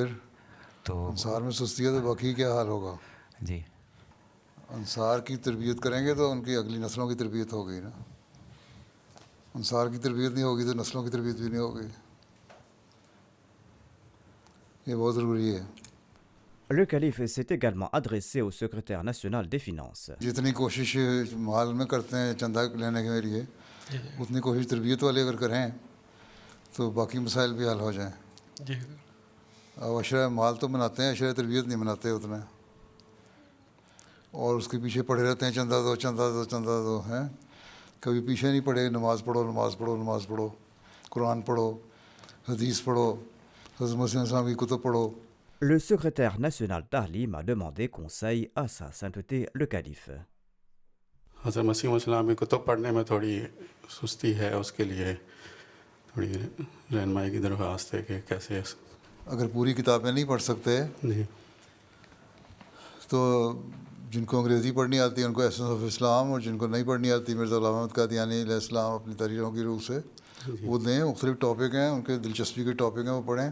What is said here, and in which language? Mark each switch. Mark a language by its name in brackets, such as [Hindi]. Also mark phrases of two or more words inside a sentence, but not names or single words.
[Urdu] تو انصار میں سستی ہے تو باقی کیا حال ہوگا؟ جی انصار کی تربیت کریں گے تو ان کی اگلی نسلوں کی تربیت ہوگی نا، انصار کی تربیت نہیں ہوگی تو نسلوں کی تربیت بھی نہیں ہوگی، یہ بہت ضروری ہے۔ [French] Le calife s'est également adressé au secrétaire national des finances. [Urdu] جتنی کوشش مال میں کرتے ہیں چندہ لینے کے لیے، اتنی کوشش تربیت والے اگر کریں تو باقی مسائل بھی حل ہو جائیں۔ جی اب اشرہ مال تو بناتے ہیں، اشرہ تربیت نہیں بناتے اتنا، اور اس کے پیچھے پڑے رہتے ہیں چندہ دو چندہ دو چندہ دو، ہیں کبھی پیچھے نہیں پڑے، نماز پڑھو نماز پڑھو نماز پڑھو، قرآن پڑھو، حدیث پڑھو، حضرت مسلم صاحب کی کتب پڑھو۔ [French] Le secrétaire national Tahlim a demandé conseil à sa sainteté le calife. [Urdu] حضرت مسیح السلام کی کتب پڑھنے میں تھوڑی سستی ہے، اس کے لیے تھوڑی رہنمائی کی درخواست ہے کہ کیسے۔ اگر پوری کتابیں نہیں پڑھ سکتے جی تو جن کو انگریزی پڑھنی آتی ہے ان کو ایسنس آف اسلام، اور جن کو نہیں پڑھنی آتی مرزا غلام احمد قادیانی علیہ السلام اپنی تحریروں کی روح سے وہ دیں، مختلف ٹاپک ہیں ان کے دلچسپی کے ٹاپک ہیں وہ پڑھیں،